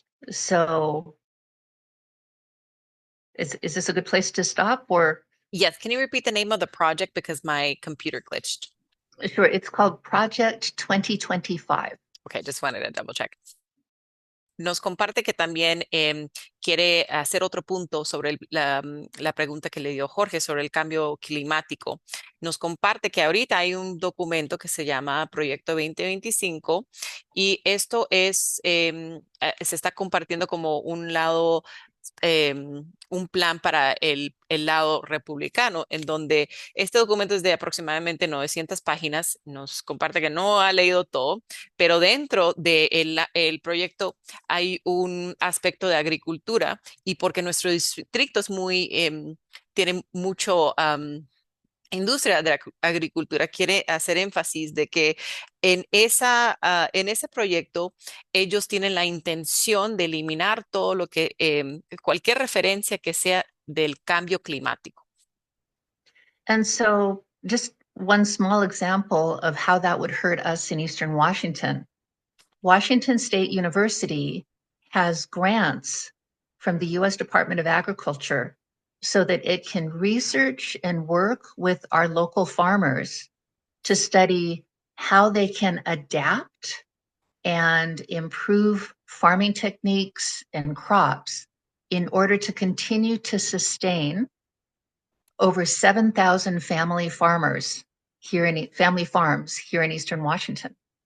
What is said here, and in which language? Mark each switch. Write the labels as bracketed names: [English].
[English] So is this a good place to stop? Or Yes, can you repeat the name of the project because my computer glitched? sure, it's called Project 2025. Okay, just wanted to double check. [Spanish] Nos comparte que también quiere hacer otro punto sobre la pregunta que le dio Jorge sobre el cambio climático. Nos comparte que ahorita hay un documento que se llama Proyecto 2025 y esto se está compartiendo como un lado un plan para el lado republicano, en donde este documento es de aproximadamente 900 páginas. Nos comparte que no ha leído todo, pero dentro del proyecto hay un aspecto de agricultura y porque nuestro distrito es tiene mucho industria de la agricultura, quiere hacer énfasis de que en ese proyecto ellos tienen la intención de eliminar todo lo que, cualquier referencia que sea del cambio climático. [English] And so just one small example of how that would hurt us in Eastern Washington. Washington State University has grants from the US Department of Agriculture so that it can research and work with our local farmers to study how they can adapt and improve farming techniques and crops in order to continue to sustain over 7,000 family farms here in Eastern Washington.